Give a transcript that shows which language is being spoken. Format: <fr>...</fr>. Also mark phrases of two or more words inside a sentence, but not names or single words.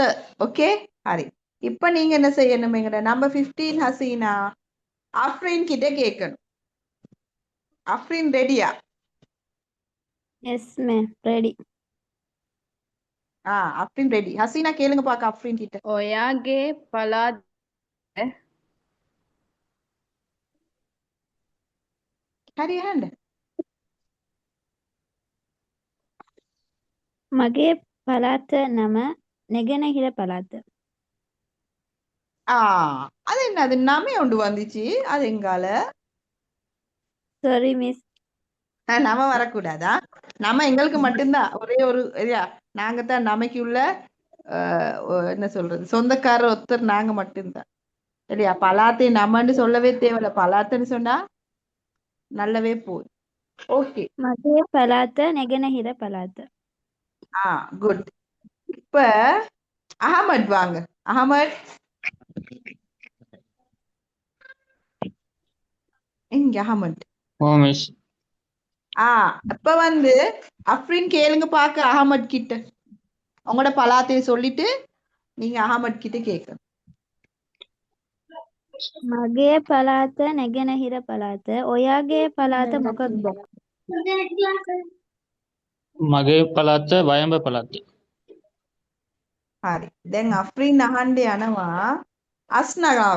<ta>ஓகே ஹரி. இப்ப நீங்க என்ன செய்யணும்? எங்கட நம்பர் 15 ஹசீனா அஃப்ரின் கிட்ட கேட்கணும். அஃப்ரின் ரெடியா?</ta> <en>yes ma'am ready.</en> <ta>அஃப்ரின் ரெடி. ஹசீனா கேளுங்க பாக்க அஃப்ரின் கிட்ட.</ta> <si>ඔයාගේ පළාත</si> <ta>ஹரி ஹேண்ட்.</ta> <si>මගේ පළාත නම නැගෙනහිර පළාත.</si> <ta>அது என்ன? அது நாமே ஒன்று வந்துச்சு. அது எங்கால</ta> <en>sorry miss.</en> <ta>நம்ம வரக்கூடாதா? நம்ம எங்களுக்கு மட்டும்தான் ஒரே ஒரு இல்லையா? நாங்க தான் நமக்கு உள்ள என்ன சொல்றது சொந்தக்காரர் ஒருத்தர் நாங்க மட்டும்தான் இல்லையா? பலாத்தை நம்மன்னு சொல்லவே தேவையில்ல. பலாத்துன்னு சொன்னா நல்லவே போகுது. ஓகே,</ta> <si>මගේ පළාත නැගෙනහිර පළාත.</si> <ta>குட். இப்ப அகமட் வாங்க. அகமட் எங்க? அகமட் இப்ப வந்து அஃப்ரின் கேளுங்க பாக்க அகமட் கிட்ட. உங்களோட பலாத்தையை சொல்லிட்டு நீங்க அகமட் கிட்ட கேட்கணும்.</ta> <si>මගේ පළාත නැගෙනහිර පළාත. ඔයාගේ පළාත මොකක්ද? මගේ පළාත වයඹ පළාත. හරි. දැන් අෆ්රින් අහන්න යනවා අස්නා ගාව.</si>